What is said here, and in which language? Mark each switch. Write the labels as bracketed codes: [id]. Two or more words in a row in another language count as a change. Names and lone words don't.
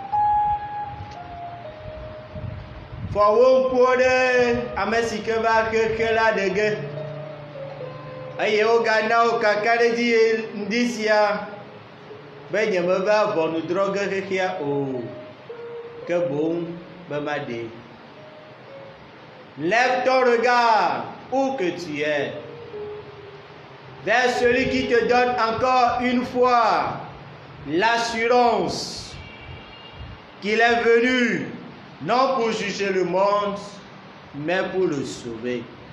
[ee] Fɔ wo ŋkuwo ɖe ame si ke va xexe la ɖe ge eye wogana wo kaka ɖe dzi ŋdi sia be nye meva ʋɔnudrɔ̃ ge xexea o, ke boŋ be maɖe. [fr] Lève ton regard où que tu es vers celui qui te donne encore une fois l'assurance qu'il est venu non pour juger le monde, mais pour le sauver.